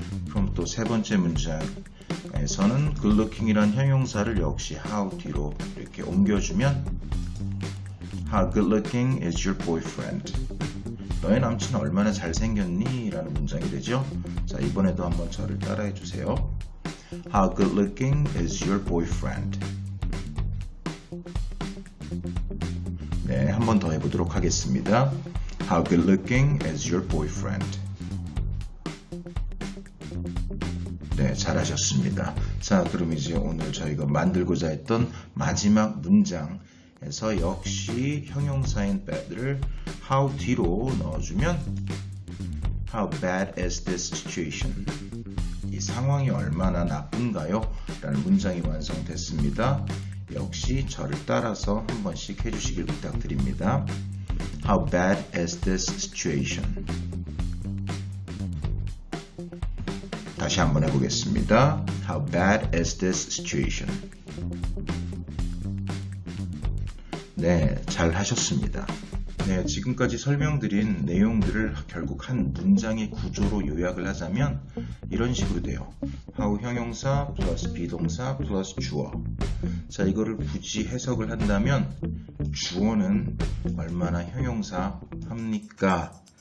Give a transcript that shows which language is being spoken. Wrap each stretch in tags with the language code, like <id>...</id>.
<ko>그럼 또 세 번째 문장에서는 good looking이란 형용사를 역시 how 뒤로 이렇게 옮겨주면</ko> <en>How good looking is your boyfriend?</en> <ko>너의 남친은 얼마나 잘생겼니? 라는 문장이 되죠. 자, 이번에도 한번 저를 따라해 주세요.</ko> <en>How good looking is your boyfriend?</en> <ko>네, 한 번 더 해보도록 하겠습니다.</ko> <en>How good looking is your boyfriend?</en> <ko>네, 잘하셨습니다. 자, 그럼 이제 오늘 저희가 만들고자 했던 마지막 문장에서 역시 형용사인 bad를 how 뒤로 넣어주면</ko> <en>How bad is this situation?</en> <ko>이 상황이 얼마나 나쁜가요? 라는 문장이 완성됐습니다. 역시 저를 따라서 한 번씩 해주시길 부탁드립니다.</ko> <en>How bad is this situation?</en> <ko>다시 한번 해보겠습니다.</ko> <en>How bad is this situation?</en> <ko>네, 잘 하셨습니다. 네, 지금까지 설명드린 내용들을 결국 한 문장의 구조로 요약을 하자면 이런 식으로 돼요. how 형용사 플러스 비동사 플러스 주어. 자, 이거를 굳이 해석을 한다면 주어는 얼마나 형용사 합니까?</ko>